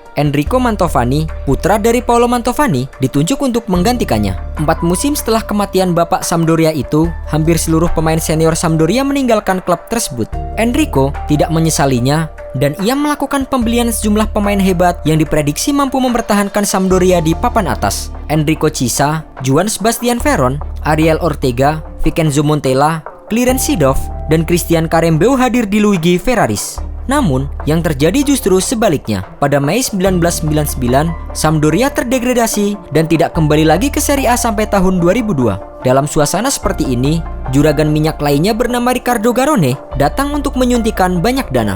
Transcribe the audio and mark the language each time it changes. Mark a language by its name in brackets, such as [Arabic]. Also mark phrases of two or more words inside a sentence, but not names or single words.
[Indonesian] Enrico Mantovani, putra dari Paolo Mantovani, ditunjuk untuk menggantikannya. 4 musim setelah kematian bapak Sampdoria itu, hampir seluruh pemain senior Sampdoria meninggalkan klub tersebut. Enrico tidak menyesalinya, dan ia melakukan pembelian sejumlah pemain hebat yang diprediksi mampu mempertahankan Sampdoria di papan atas. Enrico Chiesa, Juan Sebastian Veron, Ariel Ortega, Vincenzo Montella, Clarence Seedorf, dan Christian Karembeu hadir di Luigi Ferraris. Namun, yang terjadi justru sebaliknya. Pada Mei 1999, Sampdoria terdegradasi dan tidak kembali lagi ke Serie A sampai tahun 2002. Dalam suasana seperti ini, juragan minyak lainnya bernama Riccardo Garone datang untuk menyuntikkan banyak dana.